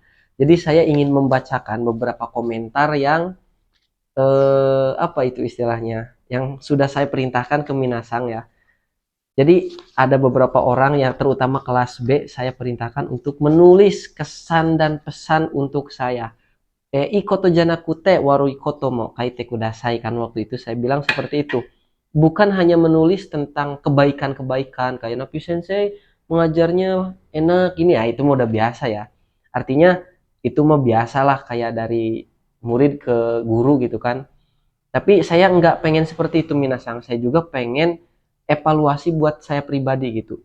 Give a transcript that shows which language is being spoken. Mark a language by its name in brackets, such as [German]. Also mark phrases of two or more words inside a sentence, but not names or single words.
[Indonesian] Jadi saya ingin membacakan beberapa komentar yang apa itu istilahnya, yang sudah saya perintahkan ke Minasang ya. Jadi ada beberapa orang yang terutama kelas B saya perintahkan untuk menulis kesan dan pesan untuk saya. [Japanese] いいことじゃなくて悪いことも書いてください, [Indonesian] kan waktu itu saya bilang seperti itu. Bukan hanya menulis tentang kebaikan-kebaikan kayak Napi Sensei mengajarnya enak ini ya, itu mah udah biasa ya. Artinya itu mah biasalah kayak dari murid ke guru gitu kan. Tapi saya nggak pengen seperti itu Minasang. Saya juga pengen evaluasi buat saya pribadi gitu.